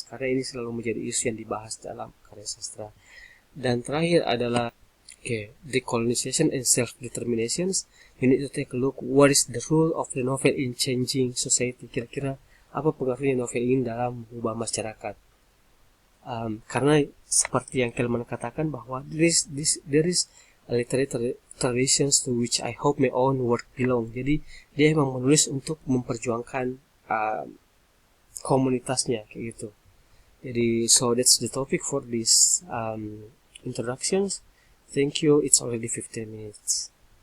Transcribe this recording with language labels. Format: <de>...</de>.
<id>Karena ini selalu menjadi isu yang dibahas dalam karya sastra. Dan terakhir adalah decolonization and self-determinations.</id> <en>You need to take a look what is the role of the novel in changing society.</en> <id>Kira-kira apa pengaruhnya novel ini dalam mengubah masyarakat. Karena seperti yang Kelman katakan bahwa</id> <en>there is a literary traditions to which I hope my own work belong.</en> <id>Jadi dia memang menulis untuk memperjuangkan komunitasnya kayak gitu. Jadi</id> <en>so that's the topic for this introductions. Thank you. It's already 15 minutes.</en>